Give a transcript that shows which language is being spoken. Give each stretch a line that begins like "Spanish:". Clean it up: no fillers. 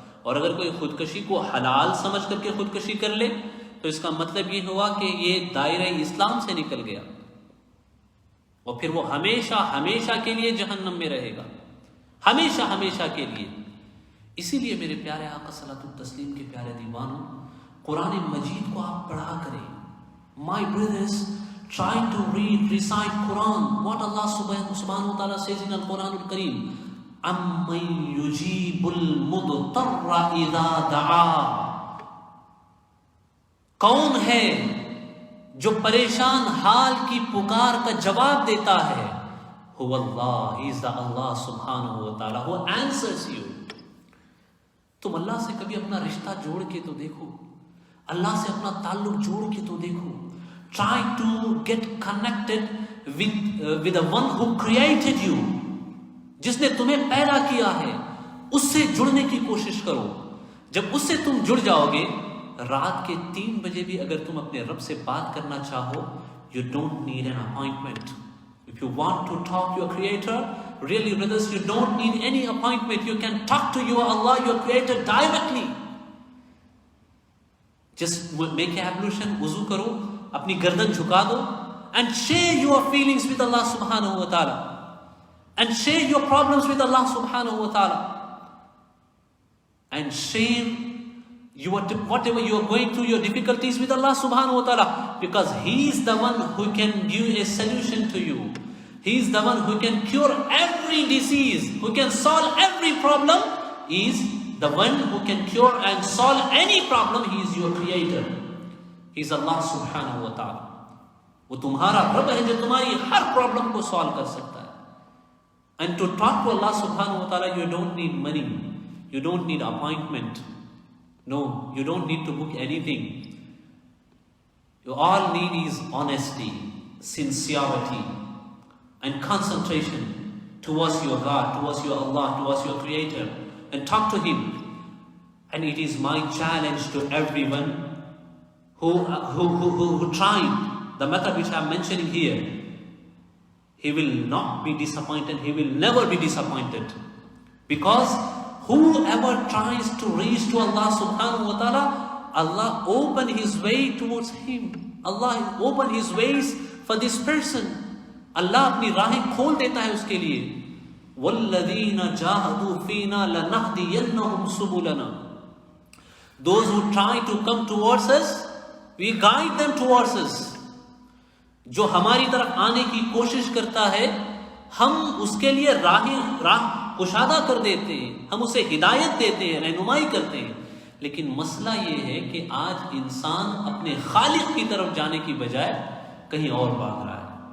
Urdu: اور اگر کوئی خودکشی کو حلال سمجھ کر کے خودکشی کر لے تو اس کا مطلب یہ ہوا کہ یہ دائرہ اسلام سے نکل گیا اور پھر وہ ہمیشہ ہمیشہ کے لیے جہنم میں رہے گا، ہمیشہ ہمیشہ کے لیے. اسی لیے میرے پیارے آقا صلاۃ التسلیم کے پیارے دیوانوں، قرآن مجید کو آپ پڑھا کریں.
English: My brothers, try to recite Quran. What Allah subhanahu wa ta'ala says in Al-Quran al-Kareem,
Arabic: أَمَّنْ يُجِيبُ الْمُضْطَرَّ إِذَا دَعَا.
Urdu: کون ہے جو پریشان حال کی پکار کا جواب دیتا ہے؟
English: Who Allah, He is the Allah subhanahu wa ta'ala who answers you.
Urdu: تم اللہ سے کبھی اپنا رشتہ جوڑ کے تو دیکھو، اللہ سے اپنا تعلق جوڑ کے تو دیکھو.
English: Try to get connected with the one who created you.
Urdu: جس نے تمہیں پیدا کیا ہے اس سے جڑنے کی کوشش کرو. جب اس سے تم جڑ جاؤ گے، رات کے 3 بجے بھی اگر تم اپنے رب سے بات کرنا چاہو،
English: you don't need an appointment. If you want to talk to your Creator, really brothers, you don't need any appointment. You can talk to your Allah, your Creator directly. Just make an ablution,
Urdu: wuzu karo, apni gardan jhuka do,
English: and share your feelings with Allah subhanahu wa ta'ala. And share your problems with Allah subhanahu wa ta'ala. And share whatever you are going through, your difficulties with Allah subhanahu wa ta'ala. Because He is the one who can give a solution to you. He is the one who can cure every disease, who can solve every problem. He is the one who can cure and solve any problem. He is your creator. He is Allah subhanahu wa ta'ala.
Urdu: وہ تمہارا رب ہے جو تمہاری ہر problem کو solve کر سکتا ہے.
English: And to talk to Allah subhanahu wa ta'ala, you don't need money. You don't need appointment. No, you don't need to book anything. You all need is honesty, sincerity, and concentration towards your God, towards your Allah, towards your Creator, and talk to Him. And it is my challenge to everyone who tried the method which I am mentioning here. He will not be disappointed. He will never be disappointed. Because whoever tries to reach to Allah subhanahu wa ta'ala, Allah open His way towards him. Allah open His ways for this person.
Urdu: Allah اپنی راہیں کھول دیتا ہے اس کے لیے.
Arabic: وَالَّذِينَ جَاهَدُوا فِينَا لَنَهْدِيَنَّهُمْ سُبُلَنَا.
English: Those who try to come towards us, we guide them towards us.
Urdu: جو ہماری طرف آنے کی کوشش کرتا ہے, ہم اس کے لیے راہ کشادہ کر دیتے ہیں, ہم اسے ہدایت دیتے ہیں, رہنمائی کرتے ہیں. لیکن مسئلہ یہ ہے کہ آج انسان اپنے خالق کی طرف جانے کی بجائے کہیں اور بھاگ رہا ہے.